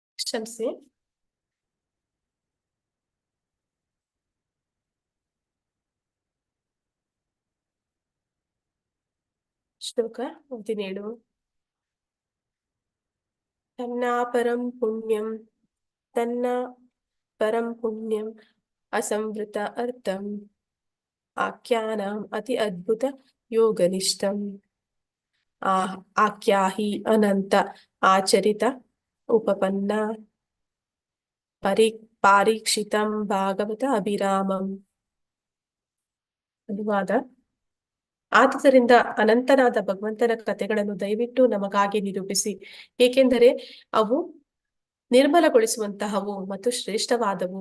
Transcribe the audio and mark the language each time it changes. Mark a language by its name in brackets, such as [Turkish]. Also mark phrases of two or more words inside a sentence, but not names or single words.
[Kannada] ಕ್ಷಮಿಸಿ. ಶ್ಲೋಕ 17. [Sanskrit] ತನ್ನ ಪರಂ ಪುಣ್ಯಂ ತನ್ನ ಪರಂ ಪುಣ್ಯಂ ಅಸಂವೃತ ಅರ್ಥಂ ಆಖ್ಯಾನಾಂ ಅತಿ ಅದ್ಭುತ ಯೋಗನಿಷ್ಠಂ ಆಖ್ಯಾಹಿ ಅನಂತ ಆಚರಿತ ಉಪಪನ್ನ ಪಾರೀಕ್ಷಿತಂ ಭಾಗವತ ಅಭಿರಾಮಂ. [Kannada] ಅನುವಾದ: ಆದುದರಿಂದ ಅನಂತನಾದ ಭಗವಂತನ ಕಥೆಗಳನ್ನು ದಯವಿಟ್ಟು ನಮಗಾಗಿ ನಿರೂಪಿಸಿ, ಏಕೆಂದರೆ ಅವು ನಿರ್ಮಲಗೊಳಿಸುವಂತಹವು ಮತ್ತು ಶ್ರೇಷ್ಠವಾದವು.